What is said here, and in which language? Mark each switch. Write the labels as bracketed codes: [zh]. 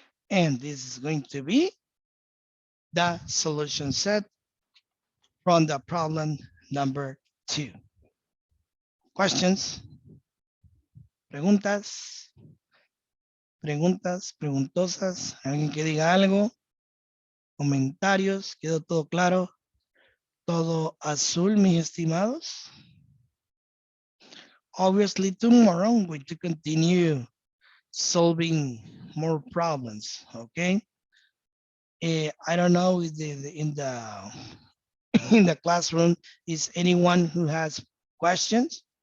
[en] And this is going to be the solution set from the problem number 2. Questions? [es] Preguntas, preguntosas, alguien que diga algo, comentarios, quedó todo claro, todo azul, mis estimados. [en] Obviously, tomorrow I'm going to continue solving more problems, okay? I don't know if in the in the classroom is anyone who has questions?